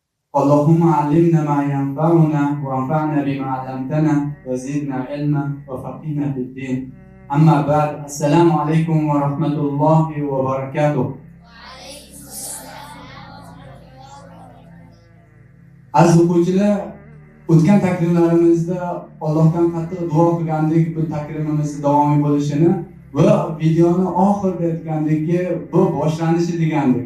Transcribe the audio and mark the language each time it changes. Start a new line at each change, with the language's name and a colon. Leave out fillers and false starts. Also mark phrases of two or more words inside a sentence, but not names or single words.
Arabic: اللهم علمنا ما ينفعنا وانفعنا بما علمتنا وزدنا علما وفقهنا في الدين. أما بعد، السلام عليكم ورحمة الله وبركاته.
Uzbek: Aziz o'quvchilar, o'tgan takrorlarimizda Allohdan qattiq duo qilgandik bu takrimimiz davomiy bo'lishini va videoni oxirida aytgandikki, bu boshlanishi degandik.